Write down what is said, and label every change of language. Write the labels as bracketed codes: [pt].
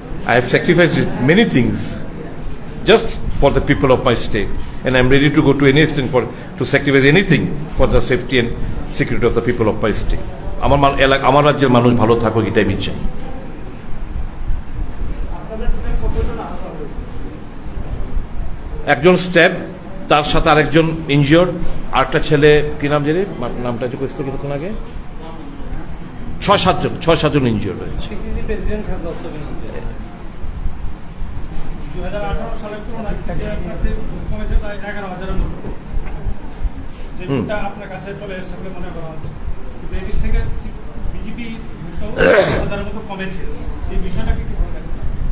[en] I have sacrificed many things just for the people of my state, and I am ready to go to any extent to sacrifice anything for the safety and security of the people of my state. [bn] আমার রাজ্যের মানুষ ভালো থাকুক, এটাই আমি চাই। একজন stab, তার সাথে আরেকজন ইনজিওর্ড, আরেকটা ছেলে কি নাম জানি, নামটা যে কোয়েশ্চন কিছুক্ষণ আগে, 6-7জন ইনজিওর্ড হয়েছে। [en] PCC president has also been injured. [bn] 2018 সালের তুলনায় সেকেন্ড প্রার্থীর ভোট কমেছে প্রায় 11,000-এর মতো, যে ভোটটা আপনার কাছে চলে এসেছে বলে মনে করা হচ্ছে, কিন্তু এদিক থেকে বিজেপি ভোটটাও 11,000-এর মতো কমেছে। এই বিষয়টাকে কিভাবে দেখছেন?